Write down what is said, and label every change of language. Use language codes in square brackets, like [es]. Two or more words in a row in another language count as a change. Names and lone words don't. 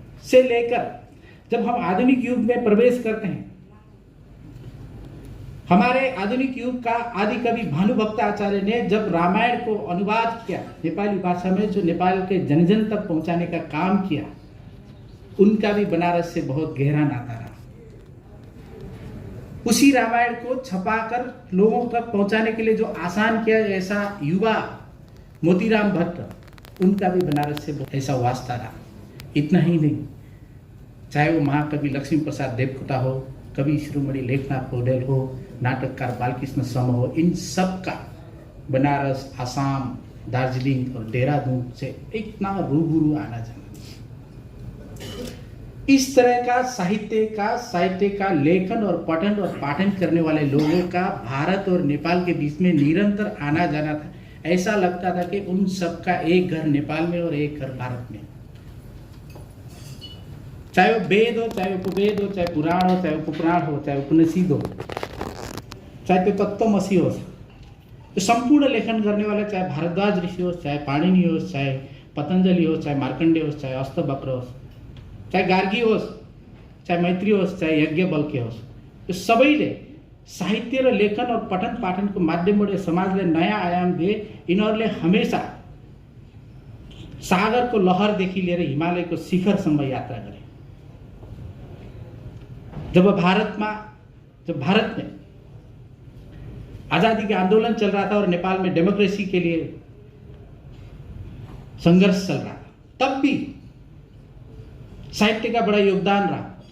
[hi] से लेकर जब हम आधुनिक युग में प्रवेश करते हैं, हमारे आधुनिक युग का आदि कवि भानुभक्त आचार्य ने जब रामायण को अनुवाद किया नेपाली भाषा में, जो नेपाल के जन जन तक पहुंचाने का काम किया, उनका भी बनारस से बहुत गहरा नाता रहा। उसी रामायण को छपाकर लोगों तक पहुंचाने के लिए जो आसान किया, ऐसा युवा मोतीराम भट्ट, उनका भी बनारस से ऐसा वास्ता रहा। इतना ही नहीं, चाहे वो महाकवि लक्ष्मी प्रसाद देवकोटा हो, कवि शिरोमणि लेखनाथ पौडेल हो, नाटककार बालकृष्ण सम हो, इन सब का बनारस, आसाम, दार्जिलिंग और देहरादून से इतना रूबरू आना जाना। इस तरह का साहित्य का लेखन और पठन और पाठन करने वाले लोगों का भारत और नेपाल के बीच में निरंतर आना जाना था। ऐसा लगता था कि उन सब का एक घर नेपाल में और एक घर भारत में। चाहे वो वेद हो, चाहे उपवेद हो, चाहे पुराण हो, चाहे उपपुराण हो, चाहे उपनिषद हो, चाहे तो तत्वमसी हो, तो संपूर्ण लेखन करने वाले चाहे भारद्वाज ऋषि हो, चाहे पाणिनि हो, चाहे पतंजलि हो, चाहे मार्कंडेय हो, चाहे अष्टवक्र हो, [ne] चाहे गार्गी होस्, चाहे मैत्री होस्, चाहे यज्ञवल्क्य होस्, यो सबैले साहित्य र लेखन और पठन पाठनको माध्यमबाट समाजलाई नयाँ आयाम दिए। यिनीहरूले हमेशा सागरको लहरदेखि लिएर हिमालयको शिखरसम्म यात्रा गरे। [hi] जब भारत में आजादी के आंदोलन चल रहा था और नेपाल में डेमोक्रेसी के लिए संघर्ष चल रहा था, तब भी साहित्य का बड़ा योगदान रहा।